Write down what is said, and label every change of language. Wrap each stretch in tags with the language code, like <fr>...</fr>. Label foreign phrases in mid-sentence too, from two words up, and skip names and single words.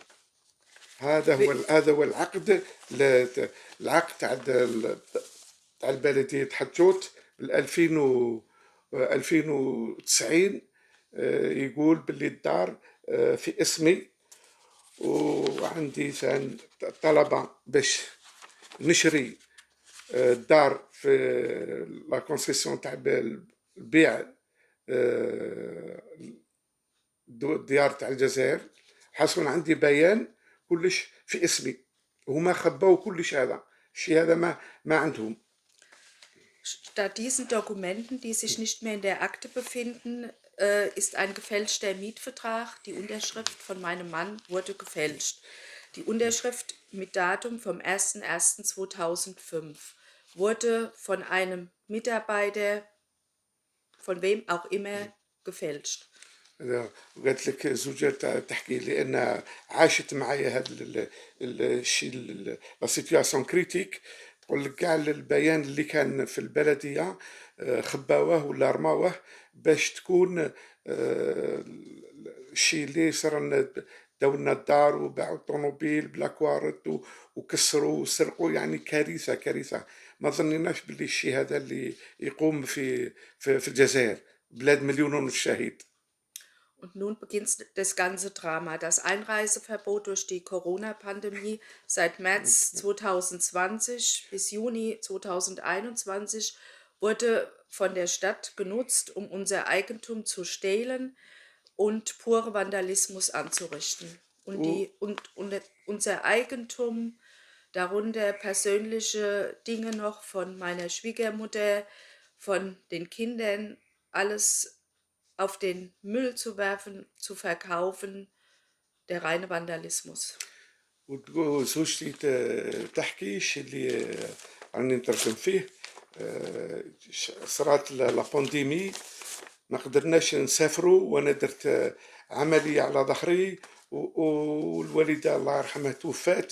<ar>هذا هو العقد، العقد تاع البلدية حجوت 2090 يقول باللي الدار في اسمي، وعندي طلبة باش نشري الدار في</ar> <fr>la concession</fr> <ar>تاع البيع الديار تاع الجزائر، حصل عندي بيان كلش في اسمي، هما خباو كلش هذا الشيء، هذا ما عندهم.</ar> <de>Statt diesen Dokumenten, die sich nicht mehr in der Akte befinden, ist ein gefälschter Mietvertrag. Die Unterschrift von meinem Mann wurde gefälscht. Die Unterschrift mit Datum vom 01.01.2005 wurde von einem Mitarbeiter, von wem auch immer, gefälscht.</de> <ar>وقالت لك زوجة تحكي لأن عاشت معايا هذا الشيء</ar> <fr>la situation critique.</fr> <ar>تقول لك كاع البيان اللي كان في البلدية خباوه ولا رماوه باش تكون الشيء اللي صار داولنا الدار وباعوا الطوموبيل بلا كوارت وكسروا وسرقوا، يعني كارثة كارثة. ما ظنيناش باللي الشيء هذا اللي يقوم في الجزائر، بلاد مليون ونص شهيد.</ar> <de>Und nun beginnt das ganze Drama. Das Einreiseverbot durch die Corona-Pandemie seit März 2020 bis Juni 2021 wurde von der Stadt genutzt, um unser Eigentum zu stehlen und pure Vandalismus anzurichten. Und,</de> <ar>و-</ar> <de>unser Eigentum, darunter persönliche Dinge noch von meiner Schwiegermutter, von den Kindern, alles auf den Müll zu werfen, zu verkaufen, der reine Vandalismus.</de> <ar>وزوجتي تحكي الشيء اللي راني نترجم فيه. صرات</ar> <fr>la pandémie,</fr> <ar>ما قدرناش نسافروا، وانا درت عملية على ظهري والوالدة الله يرحمها توفات.</ar>